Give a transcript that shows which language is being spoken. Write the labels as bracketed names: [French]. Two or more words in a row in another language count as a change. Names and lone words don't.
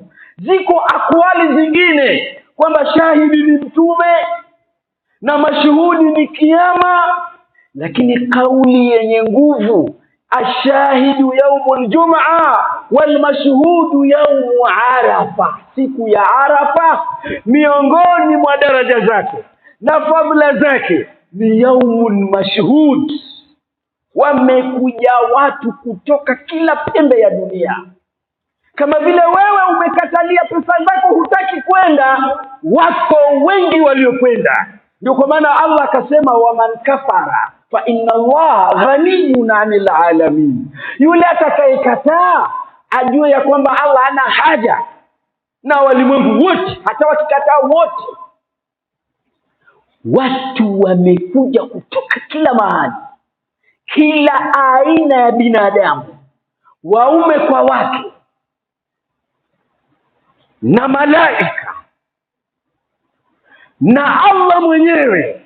[Swahili] Ziko akwali zingine kwamba shahidi ni mtume na mashuhudi ni kiyama, lakini kauli yenye nguvu [Arabic] الشاهد يوم الجمعة والمشهود يوم عرفة, [Swahili] siku ya Arafa, miongoni mwa daraja zake na fadhila zake ni [Arabic] يوم المشهود, [Swahili] wamekuja watu kutoka kila pembe ya dunia. Kama vile wewe umekatalia pesa zako, hutaki kwenda, wako wengi waliokwenda. Ndio kwa maana Allah akasema, [Arabic] ومن كفر فإن الله غني عن العالمين. [Swahili] Yule atakayekataa ajue ya kwamba Allah hana haja na walimwengu wote, hata wakikataa wote. Watu wamekuja kutoka kila mahali, kila aina ya binadamu, waume kwa wake na malaika na Allah mwenyewe,